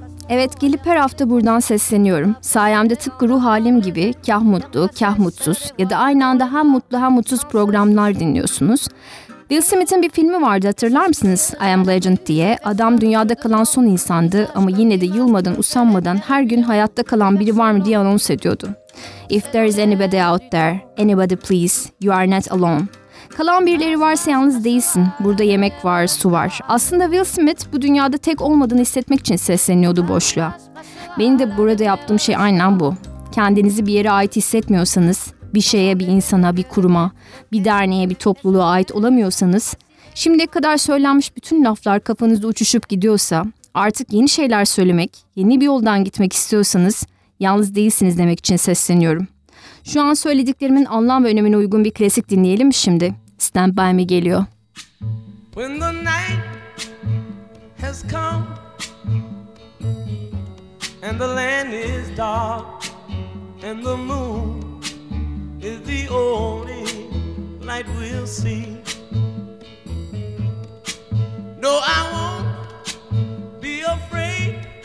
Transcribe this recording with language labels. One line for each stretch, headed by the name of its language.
Turkish: Evet, gelip her hafta buradan sesleniyorum. Sayemde tıpkı ruh halim gibi kah mutlu, kah mutsuz ya da aynı anda hem mutlu hem mutsuz programlar dinliyorsunuz. Will Smith'in bir filmi vardı, hatırlar mısınız? I Am Legend diye. Adam dünyada kalan son insandı ama yine de yılmadan, usanmadan her gün hayatta kalan biri var mı diye anons ediyordu.
English: If there is anybody out there, anybody please, you are not alone.
Turkish: Kalan birileri varsa yalnız değilsin. Burada yemek var, su var. Aslında Will Smith bu dünyada tek olmadığını hissetmek için sesleniyordu boşluğa. Benim de burada yaptığım şey aynen bu. Kendinizi bir yere ait hissetmiyorsanız, bir şeye, bir insana, bir kuruma, bir derneğe, bir topluluğa ait olamıyorsanız, şimdiye kadar söylenmiş bütün laflar kafanızda uçuşup gidiyorsa, artık yeni şeyler söylemek, yeni bir yoldan gitmek istiyorsanız, yalnız değilsiniz demek için sesleniyorum. Şu an söylediklerimin anlam ve önemine uygun bir klasik dinleyelim mi şimdi? Stand By Me geliyor.
English: When the night has come and the land is dark and the moon is the only light we'll see, no, I won't be afraid.